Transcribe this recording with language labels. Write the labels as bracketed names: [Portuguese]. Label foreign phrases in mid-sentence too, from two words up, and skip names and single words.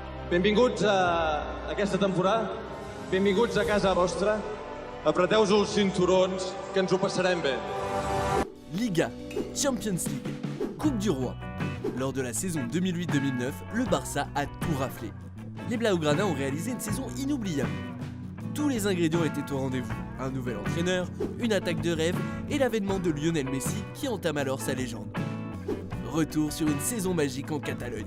[Catalan] Benvinguts a aquesta temporada, benvinguts a casa vostra, apreteu-vos els cinturons que ens ho passarem bé. [French] Liga, Champions League, Coupe du Roi. Lors de la saison 2008-2009, le Barça a tout raflé. Les Blaugrana ont réalisé une saison inoubliable. Tous les ingrédients étaient au rendez-vous. Un nouvel entraîneur, une attaque de rêve et l'avènement de Lionel Messi qui entame alors sa légende. Retour sur une saison magique en Catalogne.